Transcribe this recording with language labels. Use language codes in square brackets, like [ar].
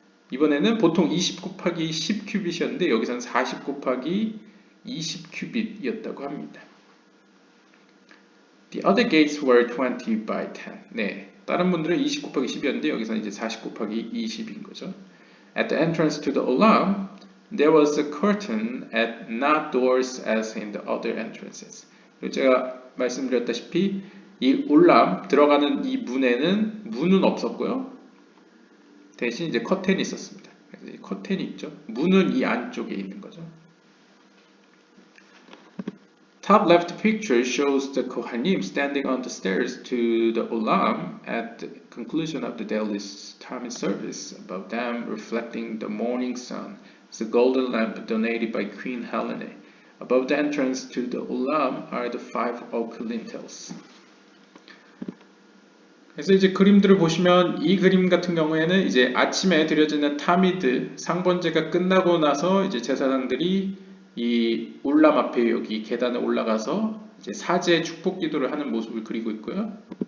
[ko] 이번에는 보통 20 곱하기 10 큐빗이었는데 여기서는 40 곱하기 20 큐빗이었다고 합니다. [en] The other gates were 20 by 10. [ko] 네, 다른 문들은 20 곱하기 10이었는데 여기서는 이제 40 곱하기 20인 거죠. [en] At the entrance to the olam, there was a curtain at not doors as in the other entrances. [ko] 그리고 제가 말씀드렸다시피 이 올람 들어가는 이 문에는 문은 없었고요. 대신 이제 커튼이 있었습니다. 그래서 커튼이 있죠. 문은 이 안쪽에 있는 거죠. [en] Top left picture shows the Kohanim standing on the stairs to the olam at the conclusion of the daily time service. Above them, reflecting the morning sun, is the golden lamp donated by Queen Helene. Above the entrance to the olam are the 5 oak lintels. [ko] 그래서 이제 그림들을 보시면 이 그림 같은 경우에는 이제 아침에 드려지는 타미드 상번제가 끝나고 나서 이제 제사장들이 이 울람 앞에 여기 계단에 올라가서 이제 사제 축복 기도를 하는 모습을 그리고 있고요.